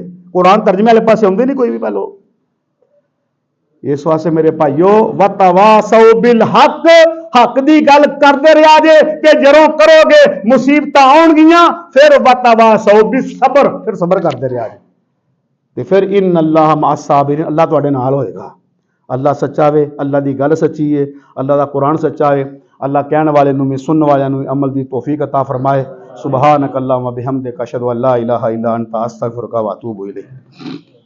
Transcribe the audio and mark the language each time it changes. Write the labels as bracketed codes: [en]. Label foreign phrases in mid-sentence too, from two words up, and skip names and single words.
[pa] قرآن ترجمے والے پاس آؤندے نہیں کوئی وی پہلوں۔ اس واسطے میرے بھائیو, [ar] وتواصوا بالحق, [pa] حق دی گل کردے رہیا جے کہ جدوں کرو گے مصیبتاں آؤنگیاں، فیر [ar] وتواصوا بالصبر, [pa] فیر صبر کردے رہیا جے، تے فیر [ar] إن الله مع الصابرين, [pa] اللہ تہاڈے نال ہووے گا. اللہ سچا وے، اللہ کی گل سچی ہے، اللہ کا قرآن سچا ہے. اللہ کہنے والے نوں وی سننے والے نوں عمل کی توفیق عطا فرمائے. [ar] سبحانك اللهم وبحمدك أشهد أن لا إله إلا أنت أستغفرك وأتوب إليك.